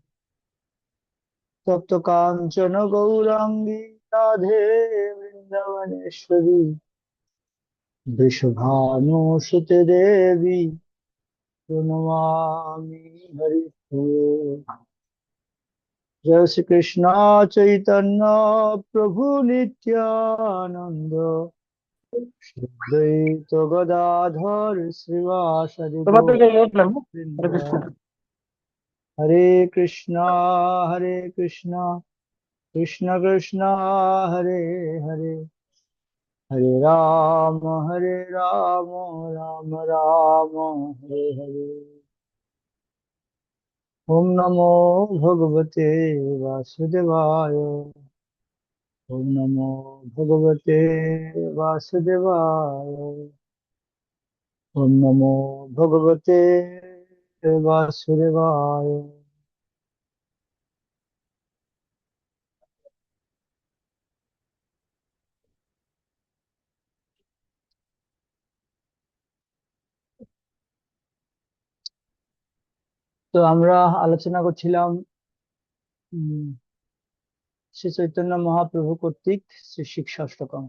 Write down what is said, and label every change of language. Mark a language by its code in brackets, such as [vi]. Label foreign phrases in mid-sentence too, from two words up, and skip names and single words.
[sa] तप्त कांचन गौरांगी राधे वृंदावनेश्वरी वृषभानुसुते देवी प्रणमामि हरिप्रिये। जय श्री कृष्ण चैतन्य प्रभु नित्यानंद श्री अद्वैत गदाधर श्रीवासदि [bn] তোমাদের गौर জন্য উঠলাম। হরে কৃষ্ণ। [sa] वृंदावन। हरे कृष्णा कृष्ण कृष्ण हरे हरे हरे राम राम राम हरे हरे। ओम नमो भगवते वासुदेवाय। ओम नमो भगवते वासुदेवाय। ओम नमो भगवते वासुदेवाय। [bn] তো আমরা আলোচনা করছিলাম উম, শ্রী চৈতন্য মহাপ্রভু কর্তৃক শ্রী শিক্ষা অষ্টকম।